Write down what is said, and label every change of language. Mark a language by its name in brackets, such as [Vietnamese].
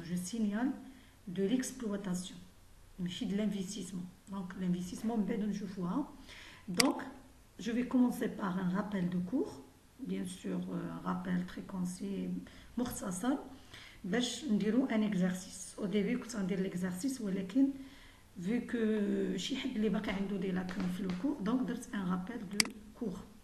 [French] Je signale de l'exploitation [Arabic] ماشي [French] de l'investissement. Donc l'investissement [Arabic] من بعد نشوفوها. [French] Donc je vais commencer par un rappel de cours, bien sûr un rappel très concis [Arabic] مختصر باش نديرو [French] un exercice. Au début [Arabic] كنت غندير l'exercice ولكن [French] vu que [Arabic] شي حد اللي باقي عنده دي لاكون في الكور دونك درت ان رابيل دو كور.